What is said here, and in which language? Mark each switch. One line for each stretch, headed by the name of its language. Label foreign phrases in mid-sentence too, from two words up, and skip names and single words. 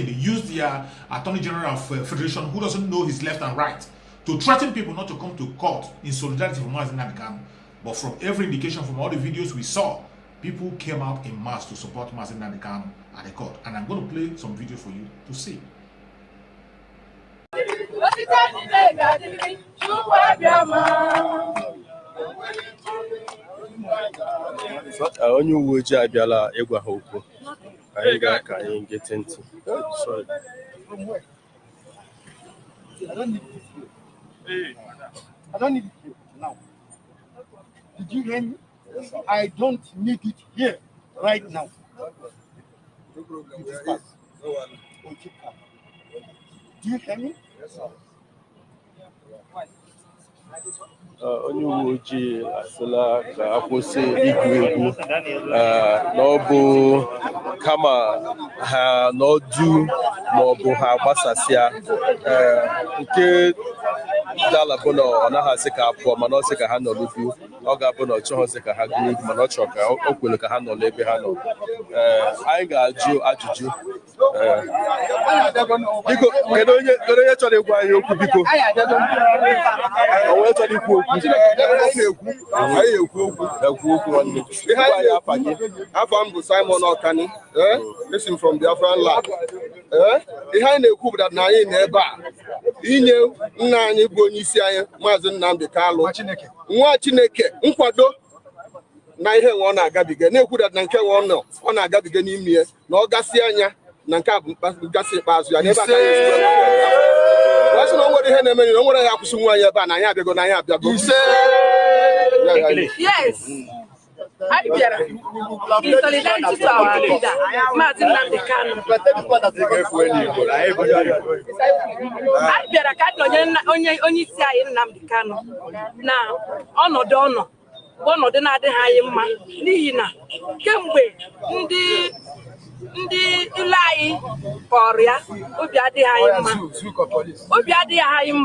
English: They used their Attorney General of Federation, who doesn't know his left and right, to threaten people not to come to court in solidarity for Mazi Nnamdi Kanu. But from every indication, from all the videos we saw, people came out in mass to support Mazi Nnamdi Kanu at the court. And I'm going to play some videos for you to see.
Igbo: Onye uwe ojii abịala ịgwa ha okwu. Anyị ga-aka anyị nkịtị ntị.
English: Sorry. I don't need it here now. Did you hear me? I don't need it here right now. No problem. Do you hear me? Yes, sir.
Igbo: Onye uwe ojii asịla ka akwụsị igwu egwu na ọ bụ kama ha n'ọdụ ma ọ bụ ha gbasasịa nke dala bụ na ọ naghị asị ka apụọ mana ọ sị ka ha nọ n'ugwu ọ ga-abụ na ọ chọghịzị ka ha gụọ egwu mana ọ chọrọ ka o kwere ka ha nọ n'ebe ha nọ. Anyị ga-ajụ ajụjụ. Biko, kedu onye chọrọ ịgwa anyị okwu biko? Onwe chọrọ ikwu okwu. Afam bụ Simon Okani,
English: listen from BiafraNews.
Igbo: Ihe anyị na-ekwu bụ na anyị na-ebe a inye nna anyị bụ onye isi anyị Mazi Nnamdi Kanu nwa Chineke nkwado na ihe nwe ọ na-agabiga na-ekwu na nke nwe ọ na-agabiga n'ime ya na ọ gasị anya na nke a bụ gasị ikpeazụ ya n'ebe aka na nwere ihe na-eme na nwere ya akwụsị nwa anyị ebe a na anyị abịago na anyị abịago.
English: Yes. I in solidarity to our leader, Mazi Nnamdi Kanu.
Igbo: I bịara ka onye isi anyị Nnamdi Kanu na ọnọdụ na-adịghị anyị mma n'ihi na kemgbe ndị ile anyị kọrọ ya obi adịghị anyị mma.